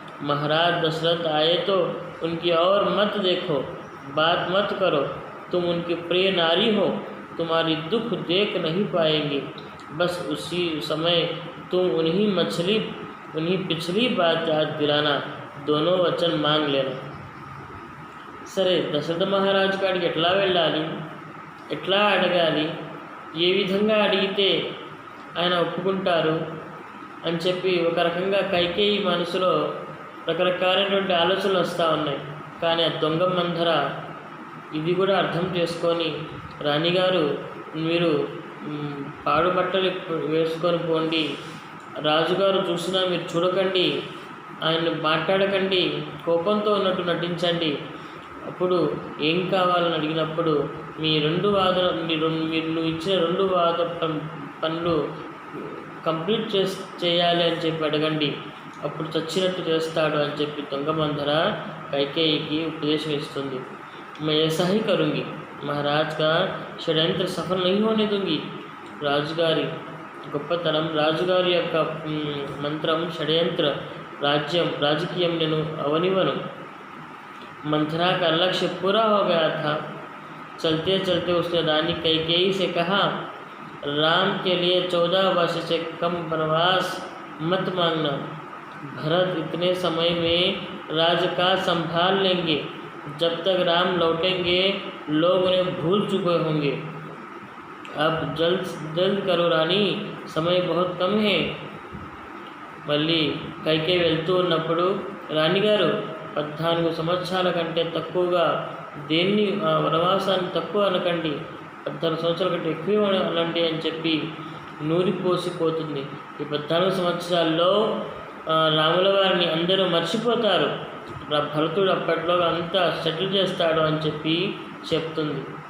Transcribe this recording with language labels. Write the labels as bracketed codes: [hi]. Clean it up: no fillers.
[hi] महाराज दशरथ आए तो उनकी ओर मत देखो, बात मत करो. तुम उनकी प्रिय नारी हो, तुम्हारी दुख देख नहीं पाएंगे. बस उसी समय तुम उन्हीं पिछली बात याद दिलाना. दोनों वचन मांग लेना. [te] సరే, దశరథ మహారాజు కాడికి ఎట్లా వెళ్ళాలి, ఎట్లా అడగాలి, ఏ విధంగా అడిగితే ఆయన ఒప్పుకుంటారు అని చెప్పి ఒక రకంగా కైకేయి మనసులో రకరకాలైనటువంటి ఆలోచనలు వస్తూ ఉన్నాయి. కానీ ఆ దొంగ మంథర ఇది కూడా అర్థం చేసుకొని రాణిగారు మీరు పాడు బట్టలు వేసుకొని పోండి, రాజుగారు చూసినా మీరు చూడకండి, ఆయన మాట్లాడకండి, కోపంతో ఉన్నట్టు నటించండి. అప్పుడు ఏం కావాలని అడిగినప్పుడు మీ నువ్వు ఇచ్చిన 2 వాద పనులు కంప్లీట్ చేయాలి అని చెప్పి అడగండి, అప్పుడు చచ్చినట్టు చేస్తాడు అని చెప్పి తుంగమంధర కైకేయికి ఉపదేశం ఇస్తుంది. [hi] मैं ऐसा ही करूँगी, महाराज का షడ్యంత్ర సఫలం नहीं होने दूंगी. [te] రాజుగారి గొప్పతనం, రాజుగారి యొక్క మంత్రం షడ్యంత్ర రాజకీయం నేను అవనివ్వను. [hi] मंथरा का लक्ष्य पूरा हो गया था. चलते चलते उसने रानी कैकेयी से कहा, राम के लिए 14 वर्ष से कम वनवास मत मांगना. भरत इतने समय में राजकाज संभाल लेंगे. जब तक राम लौटेंगे लोग उन्हें भूल चुके होंगे. अब जल्द करो रानी, समय बहुत कम है. [te] మళ్ళీ కైకేయి వెళ్తూ ఉన్నప్పుడు, రాణిగారు 14 సంవత్సరాల కంటే తక్కువగా దేన్ని వనవాసాన్ని తక్కువ అనకండి, 14 సంవత్సరాల కంటే ఎక్కువ అనండి అని చెప్పి నూరిపోసిపోతుంది. ఈ 14 సంవత్సరాల్లో రాముల వారిని అందరూ మర్చిపోతారు, భరతుడు అప్పట్లో అంతా సెటిల్ చేస్తాడు అని చెప్పి చెప్తుంది.